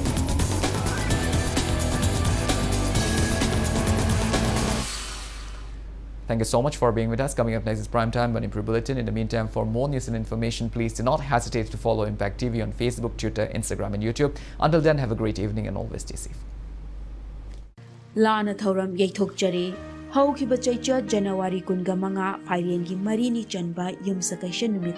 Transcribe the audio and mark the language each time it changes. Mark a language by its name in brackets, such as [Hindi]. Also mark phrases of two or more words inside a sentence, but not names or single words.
[English] Thank you so much for being with us. Coming up next is Primetime Manipur Bulletin. In the meantime, for more news and information, please do not hesitate to follow Impact TV on Facebook, Twitter, Instagram and YouTube. Until then, have a great evening and always stay safe. [Manipuri] Lana Thoram Yatok Jari, Haukiba Chaicha, January Kungamanga, Firengi Marini Chanba, Yumsakashan